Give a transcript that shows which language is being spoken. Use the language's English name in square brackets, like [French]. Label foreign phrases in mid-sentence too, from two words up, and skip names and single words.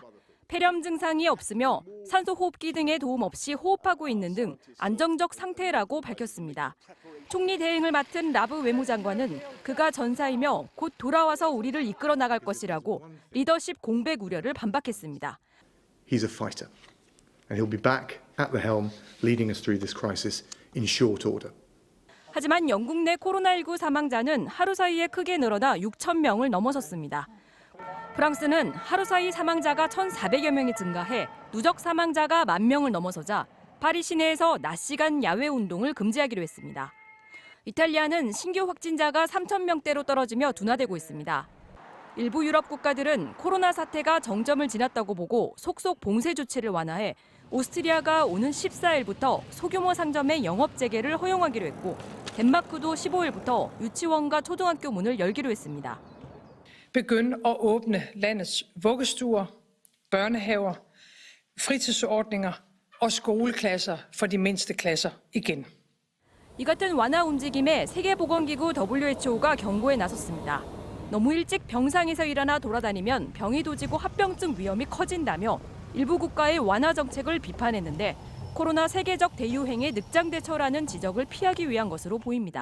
[Korean] 폐렴 증상이 없으며 산소호흡기 등의 도움 없이 호흡하고 있는 등 안정적 상태라고 밝혔습니다. 총리 대행을 맡은 라브 외무장관은 그가 전사이며 곧 돌아와서 우리를 이끌어 나갈 것이라고 리더십 공백 우려를 반박했습니다. [English] He's a fighter, and he'll be back at the helm, leading us through this crisis in short order. [Korean] 하지만 영국 내 코로나19 사망자는 하루 사이에 크게 늘어나 6천 명을 넘어섰습니다. 프랑스는 하루 사이 사망자가 1,400여 명이 증가해 누적 사망자가 10,000명을 넘어서자 파리 시내에서 낮 시간 야외 운동을 금지하기로 했습니다. 이탈리아는 신규 확진자가 3,000명대로 떨어지며 둔화되고 있습니다. 일부 유럽 국가들은 코로나 사태가 정점을 지났다고 보고 속속 봉쇄 조치를 완화해 오스트리아가 오는 14일부터 소규모 상점의 영업 재개를 허용하기로 했고 덴마크도 15일부터 유치원과 초등학교 문을 열기로 했습니다. [Danish] begynde at åbne landets vuggestuer, børnehaver, fritidsordninger og skoleklasser for de mindste klasser igen. [Korean] 이 같은 완화 움직임에 세계보건기구 WHO가 경고에 나섰습니다. 너무 일찍 병상에서 일어나 돌아다니면 병이 도지고 합병증 위험이 커진다며 일부 국가의 완화 정책을 비판했는데 코로나 세계적 대유행의 늑장 대처라는 지적을 피하기 위한 것으로 보입니다.